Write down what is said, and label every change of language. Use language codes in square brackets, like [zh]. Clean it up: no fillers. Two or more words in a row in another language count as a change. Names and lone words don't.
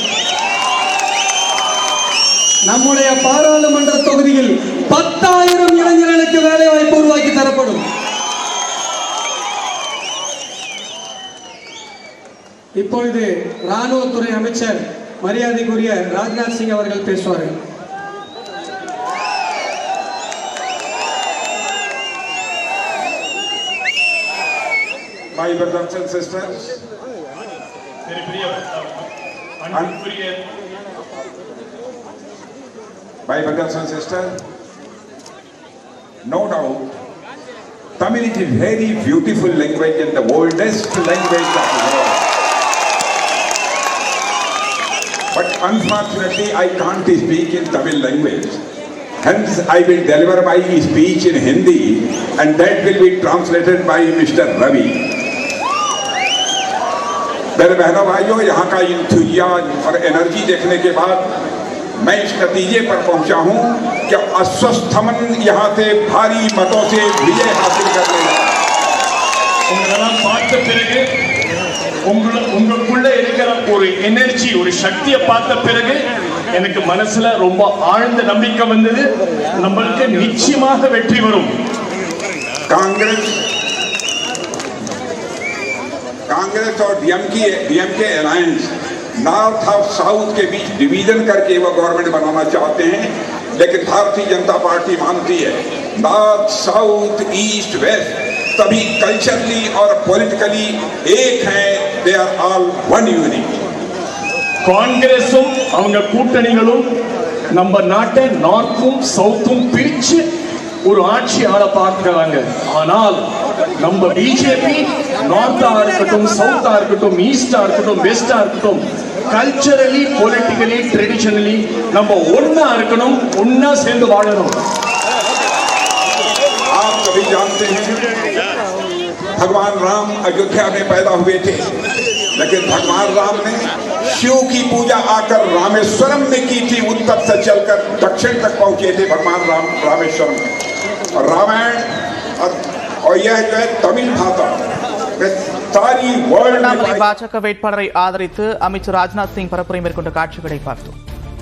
[ta] நம்முடைய பாராளுமன்ற தொகுதியில் 10,000 இளைஞர்களுக்கு வேலை வாய்ப்பு உருவாக்கி தரப்படும். இப்பொழுது ராணுவத்துறை அமைச்சர் மரியாதைக்குரிய ராஜ்நாத் சிங் அவர்கள் பேசுவார்கள். [en] My brothers and sisters, my brothers and sisters, no doubt, Tamil is a very beautiful language and the oldest language of the world. But unfortunately, I can't speak in Tamil language. Hence, I will deliver my speech in Hindi, and that will be translated by Mr. Ravi. [hi] मेरे बहनों भाइयों, यहाँ का इंथुजियाज्म और एनर्जी देखने के बाद मैं इस नतीजे पर पहुंचा हूं कि अस्वस्थमन यहाँ से भारी मतों से विजय हासिल करने [ta] உங்களுக்குள்ள இருக்கிற ஒரு எனர்ஜி, ஒரு சக்தியை பார்த்த பிறகு எனக்கு மனசுல ரொம்ப ஆழ்ந்த நம்பிக்கை வந்தது. நம்மளுக்கு நிச்சயமாக வெற்றி வரும். [hi] कांग्रेस और डीएमके अलायंस नॉर्थ और साउथ के बीच डिवीजन करके वो गवर्नमेंट बनाना चाहते हैं, लेकिन भारतीय जनता पार्टी मानती है [en] north south east west [hi] सभी कल्चरली और पॉलिटिकली एक हैं. [en] they are all one unit. [ta] காங்கிரஸும் அவங்க கூட்டணிகளும் நம்ம நாட்டை நார்த்தும் சவுத்தும் பிரிச்சு ஒரு ஆட்சி ஆள பார்க்கிறாங்க. ஆனால் நம்ம பிஜேபி நார்த்தா இருக்கட்டும், சவுத்தா இருக்கட்டும், ஈஸ்டா இருக்கட்டும், வெஸ்டா இருக்கட்டும், [en] culturally, politically, traditionally [ta] நம்ம ஒன்னா இருக்கணும், ஒன்னா சேர்ந்து வாழணும். [hi] आप सभी जानते हैं भगवान राम अयोध्या में पैदा हुए थे, लेकिन भगवान राम ने शिव की पूजा आकर रामेश्वरम में की थी. उत्तर से चलकर दक्षिण तक पहुंचे थे भगवान राम रामेश्वरम. और रामायण और यह जो है तमिल भाषा सारी वर्ल्ड में [ta] பாஜக வேட்பாளரை ஆதரித்து அமைச்சர் ராஜ்நாத் சிங் பரப்புரை மேற்கொண்ட காட்சிகளை பார்த்தோம்.